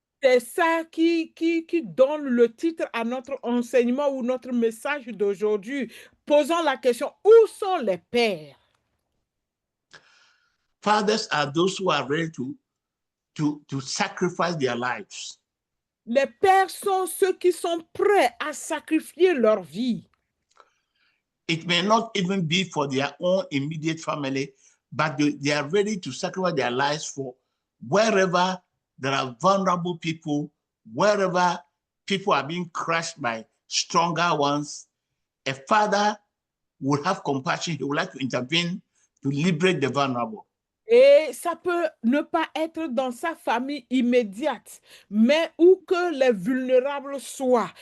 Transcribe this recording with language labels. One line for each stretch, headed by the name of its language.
French: C'est ça qui donne le titre à notre enseignement ou notre message d'aujourd'hui. Posons la question, où sont les pères?
English: Fathers are those who are ready to sacrifice their lives.
French: Les pères sont ceux qui sont prêts à sacrifier leur vie.
English: It may not even be for their own immediate family, but they are ready to sacrifice their lives for wherever there are vulnerable people, wherever people are being crushed by stronger ones. A father would have compassion. He would like to intervene to liberate the vulnerable.
French: Et ça peut ne pas être dans sa famille immédiate, mais où que les vulnérables soient.